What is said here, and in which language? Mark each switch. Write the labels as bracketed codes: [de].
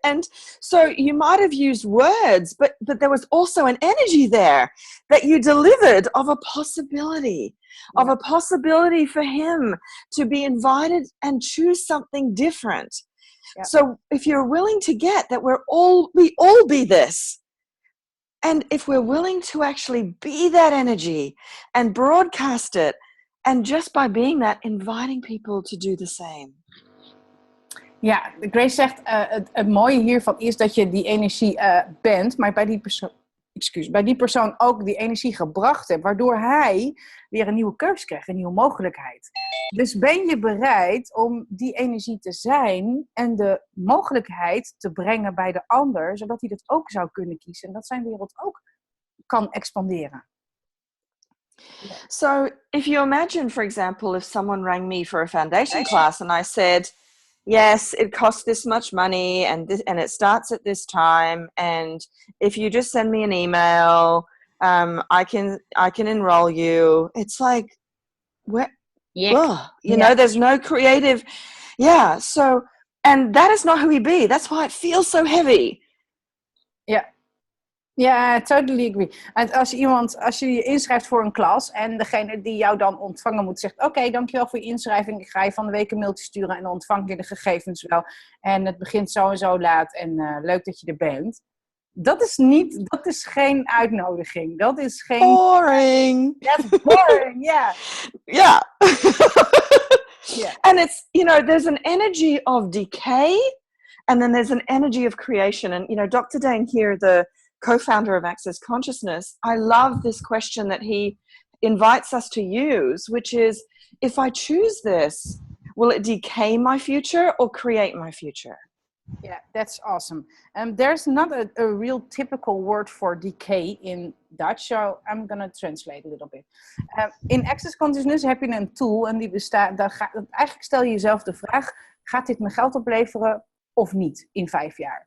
[en] And so you might have used words, but there was also an energy there that you delivered of a possibility, of a possibility for him to be invited and choose something different. Yeah. So if you're willing to get that we all be this, and if we're willing to actually be that energy and broadcast it, and just by being that, inviting people to do the same. [nl] Ja, Grace zegt, het mooie hiervan is dat je die energie bent, maar bij die persoon ook die energie gebracht hebt, waardoor hij weer een nieuwe keus krijgt, een nieuwe mogelijkheid. Dus ben je bereid om die energie te zijn en de mogelijkheid te brengen bij de ander, zodat hij dat ook zou kunnen kiezen en dat zijn wereld ook kan expanderen. [en] So if you imagine, for example, if someone rang me for a foundation class and I said, yes, it costs this much money and it starts at this time, and if you just send me an email, I can enroll you. It's like, where, you know, there's no creative. Yeah. So, and that is not who we be. That's why it feels so heavy. Yeah. Ja, I totally agree. [nl] En als je je inschrijft voor een klas en degene die jou dan ontvangen moet zegt, oké, dankjewel voor je inschrijving. Ik ga je van de week een mailtje sturen en dan ontvang je de gegevens wel. En het begint zo en zo laat en leuk dat je er bent. Dat is geen uitnodiging. Dat is geen... [en] Boring. That's boring, yeah. Yeah. Yeah. And it's, you know, there's an energy of decay and then there's an energy of creation. And, you know, Dr. Dane here, the co-founder of Acces Consciousness, I love this question that he invites us to use, which is, if I choose this, will it decay my future or create my future? Yeah, that's awesome. There's not a real typical word for decay in Dutch, so I'm going to translate a little bit. [nl] In Acces Consciousness heb je een tool en die bestaat, eigenlijk stel je jezelf de vraag, gaat dit me geld opleveren of niet in 5 jaar?